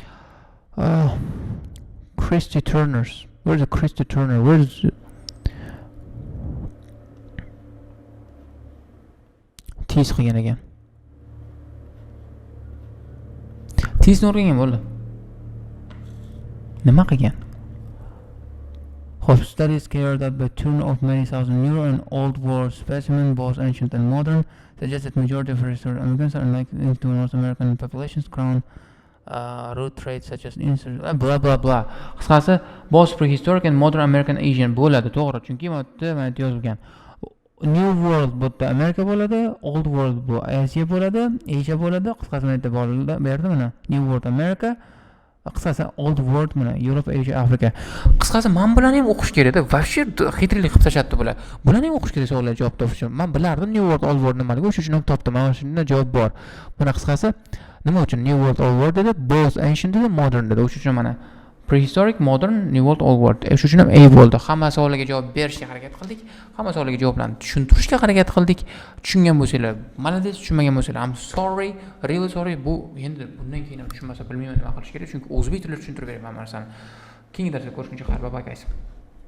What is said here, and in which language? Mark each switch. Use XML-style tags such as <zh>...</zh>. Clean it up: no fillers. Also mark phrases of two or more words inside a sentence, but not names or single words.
<en>Christy Turners. Where's the Christy Turner?</en> <uz>Where's Tees qilgan ekan. Teesni o'rgangan bo'ldi. Nima qilgan?</uz> <en>Studies carried out by turn of many thousand new and old world specimens, both ancient and modern, suggest that majority of restored Americans are likely to North American populations crown root traits such as blah blah blah.</en> <uz>Qisqasi</uz> <en>Both prehistoric and modern American Asian</en> <uz>bo'ladi, to'g'ri. Chunki mana yozilgan.</uz> <en>New World</en> <uz>bu yerda Amerika bo'ladi,</uz> <en>Old World</en> <uz>bu Asiya bo'ladi, Asia bo'ladi. Qisqasi men aytib berdim mana.</uz> <en>New World America,</en> <uz>qisqasi</uz> <en>Old World</en> <uz>mana Yevropa, Asia, Afrika. Qisqasi men bilan ham o'qish kerak-da. Vobshe xitrlik qilib tashlatdi bular. Bular ham o'qish kerak savollarga javob topish uchun. Men bilardim</uz> <en>New World, Old World</en> <uz>nimaligini, o'sha uchun ham topdim. Mana shunda javob bor. Buni qisqasi nima uchun</uz> <en>New World, Old World</en> <uz>dedi,</uz> <en>both ancient</en> <uz>dedi, modern dedi. O'sha uchun mana</uz> <en>prehistoric, modern, New World, Old World.</en> <uz>Shu uchun ham A bo'ldi. Hamma savollarga javob berishga harakat qildik. Hamma savollarga javoblarni tushuntirishga harakat qildik. Tushungan bo'lsanglar, malades, tushunmagan bo'lsanglar,</uz> <en>I'm sorry, really sorry.</en> <uz>Bu endi bundan keyin ham tushunmasa bilmayman nima qilish kerak, chunki o'zbek tilida tushuntirib beraman narsani. Keyingi darsda ko'rishguncha xayr,</uz> <en>bye bye guys.</en>